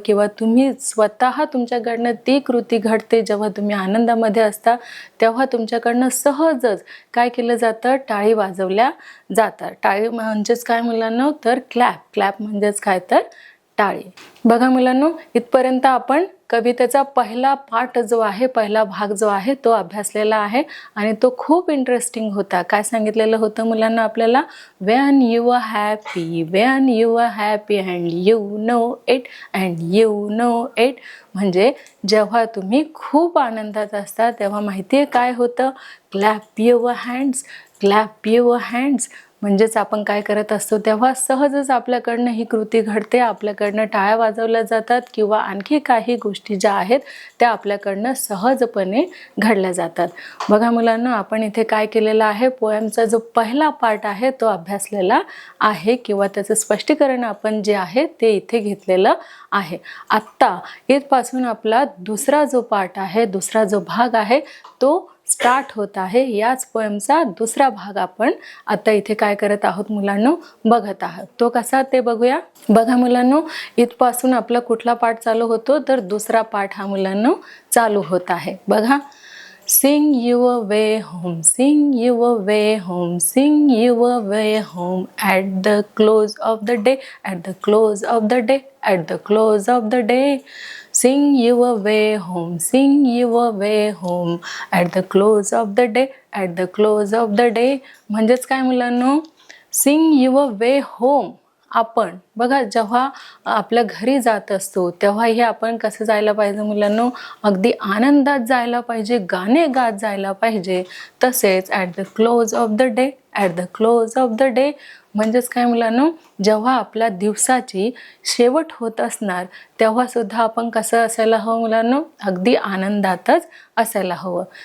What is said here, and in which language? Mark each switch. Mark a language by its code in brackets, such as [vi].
[mr] किंवा तुम्ही स्वतः तुमच्याकडनं ती कृती घडते जेव्हा तुम्ही आनंदामध्ये असता तेव्हा तुमच्याकडनं सहजच काय केलं जातं, टाळी वाजवल्या जातात. टाळी म्हणजेच काय मुलांनो, तर क्लॅप. क्लॅप म्हणजेच काय, तर टाळी. बघा मुलांनो, इथपर्यंत आपण कवितेचा पहिला पाठ जो आहे, पहिला भाग जो आहे तो अभ्यासलेला आहे आणि तो खूप इंटरेस्टिंग होता. काय सांगितलेलं होतं मुलांना आपल्याला, [en] when you were happy, when you were happy and you know it and you know it. [mr] म्हणजे जेव्हा तुम्ही खूप आनंदात असता तेव्हा माहिती आहे काय होतं, [en] Clap your hands, clap your hands. [mr] म्हणजेच आपण काय करत असतो तेव्हा सहजच आपल्याकडनं ही कृती घडते, आपल्याकडनं टाळ्या वाजवल्या जातात किंवा आणखी काही गोष्टी ज्या आहेत त्या आपल्याकडनं सहजपणे घडल्या जातात. बघा मुलांना, आपण इथे काय केलेलं आहे, पोएमचा जो पहिला पार्ट आहे तो अभ्यासलेला आहे किंवा त्याचं स्पष्टीकरण आपण जे आहे ते इथे घेतलेलं आहे. आत्ता इथपासून आपला दुसरा जो पार्ट आहे, दुसरा जो भाग आहे तो स्टार्ट होत आहे. याच पोएमचा दुसरा भाग आपण आता इथे काय करत आहोत मुलांनो, बघत आहोत. तो कसा ते बघूया. बघा मुलांनो, इथपासून आपला कुठला पाठ चालू होतो, तर दुसरा पाठ हा मुलांनो चालू होत आहे. बघा, [en] Sing your way home, sing your way home, sing your way home at the close of the day, at the close of the day, at the close of the day. Sing your way home, sing your way home at the close of the day, at the close of the day. [mr] म्हणजेच काय मुलांनो, [en] sing your way home. [mr] आपण बघा जेव्हा आपल्या घरी जात असतो तेव्हाही आपण कसं जायला पाहिजे मुलांनो, अगदी आनंदात जायला पाहिजे, गाणे गात जायला पाहिजे. तसेच [en] at the close of the day, [mr] at the close of the day म्हणजेच काय मुलांनो, जेव्हा आपल्या दिवसाची शेवट होत असणार तेव्हा सुद्धा आपण कसं असायला हवं मुलांनो, अगदी आनंदातच असायला हवं.